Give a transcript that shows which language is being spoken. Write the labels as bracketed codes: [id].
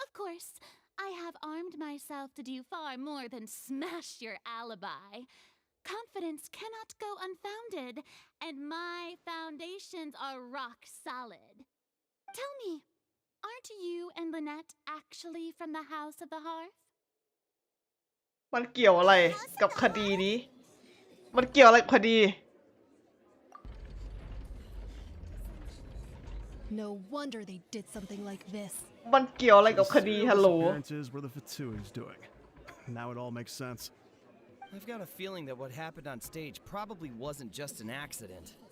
[en] Of course, I have armed myself to do far more than smash your alibi. confidence cannot go unfounded, and my foundations are rock solid. Tell me, aren't you and Lynette actually from the House of the Hearth? [th] มันเกี่ยวอะไรกับคดีนี้ มันเกี่ยวอะไรกับคดี [en] No wonder they did something like this. [th] มันเกี่ยวอะไรกับคดีฮัลโหล [en] Appearances were the Fatsui's doing. Now it all makes sense. I've got a feeling that what happened on stage probably wasn't just an accident.